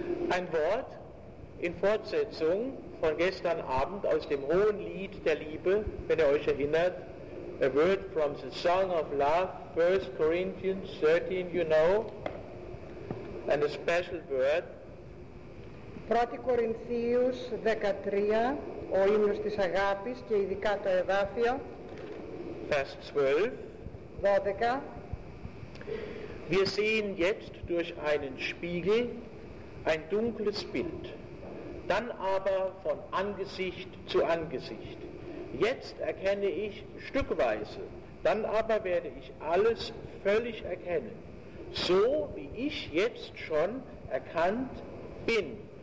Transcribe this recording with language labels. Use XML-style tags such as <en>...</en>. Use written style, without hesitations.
<de>Ein Wort in Fortsetzung von gestern Abend aus dem Hohen Lied der Liebe, wenn ihr euch erinnert.</de> <en>A word from the Song of Love, 1 Corinthians 13, you know. And a special word.</en> <el>1 Corinthians 13, ο ύμνος της αγάπης και ειδικά το εδάφιο.</el> <en>Verse 12. 12.</en> <de>Wir sehen jetzt durch einen Spiegel ein dunkles Bild, dann aber von Angesicht zu Angesicht. Jetzt erkenne ich stückweise, dann aber werde ich alles völlig erkennen, so wie ich jetzt schon erkannt bin.</de>